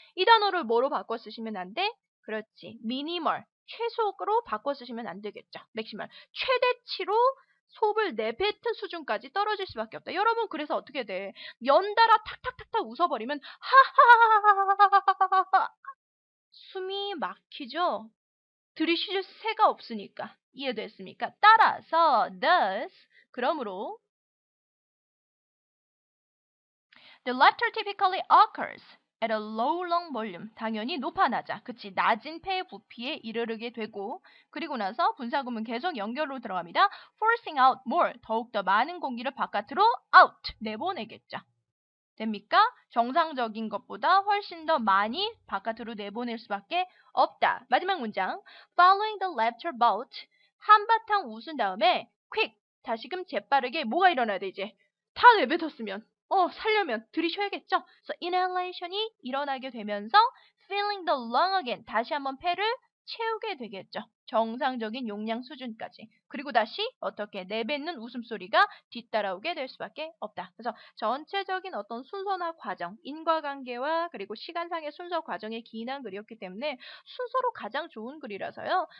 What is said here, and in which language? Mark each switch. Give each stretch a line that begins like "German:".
Korean: 이 단어를 뭐로 바꿔 쓰시면 안 돼? 그렇지. 미니멀, 최소로 바꿔 쓰시면 안 되겠죠. 맥시멀, 최대치로 소을 내뱉은 수준까지 떨어질 수밖에 없다. 여러분 그래서 어떻게 돼? 연달아 탁탁탁탁 웃어버리면 하하하하하하하하 숨이 막히죠? 들이쉴 새가 없으니까. 이해됐습니까? 따라서
English: thus
Korean: 그러므로
English: the laughter typically occurs at a low lung volume.
Korean: 당연히 높아 낮아. 그치? 낮은 폐 부피에 이르게 되고 그리고 나서 분사구문 계속 연결로 들어갑니다.
English: forcing out more.
Korean: 더욱더 많은 공기를 바깥으로 out. 내보내겠죠. 됩니까? 정상적인 것보다 훨씬 더 많이 바깥으로 내보낼 수밖에 없다. 마지막 문장.
English: Following the laughter bout.
Korean: 한바탕 웃은 다음에 quick. 다시금 재빠르게 뭐가 일어나야 돼 이제. 다 내뱉었으면. 살려면 들이쉬어야겠죠.
English: So inhalation이
Korean: 일어나게 되면서
English: filling the lung again.
Korean: 다시 한번 폐를 채우게 되겠죠. 정상적인 용량 수준까지. 그리고 다시 어떻게 내뱉는 웃음소리가 뒤따라오게 될 수밖에 없다. 그래서 전체적인 어떤 순서나 과정, 인과관계와 그리고 시간상의 순서 과정에 기인한 글이었기 때문에 순서로 가장 좋은 글이라서요.